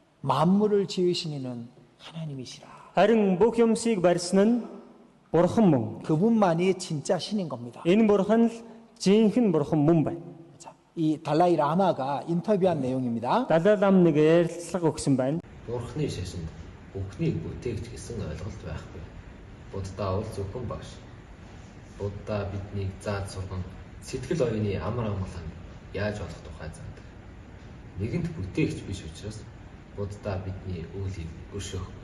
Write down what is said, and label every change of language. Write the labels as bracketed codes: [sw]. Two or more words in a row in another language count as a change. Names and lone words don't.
[ko] 만물을 지으신 이는 하나님이시라. [mn] Харин бүх юмсыг барьсан нь Бурхан мөн. [ko] 그분만이 진짜 신인 겁니다. [mn] Энэ Бурхан л жинхэнэ Бурхан мөн байна. [ko] 자, 이 달라이 라마가 인터뷰한 내용입니다. [mn] Далай Лам нэг ярилцлага өгсөн байна. Бурхны шашинд бүхнийг бүтээгч гэсэн ойлголт байхгүй. Буддаа бол зөвхөн багш. Буддаа биднийг зааж сурган сэтгэл оюуны амар амгалан яаж болох тухай заадаг. Нэгэнт бүтээгч биш учраас Буддаа бидний үйлийг өршөөхгүй.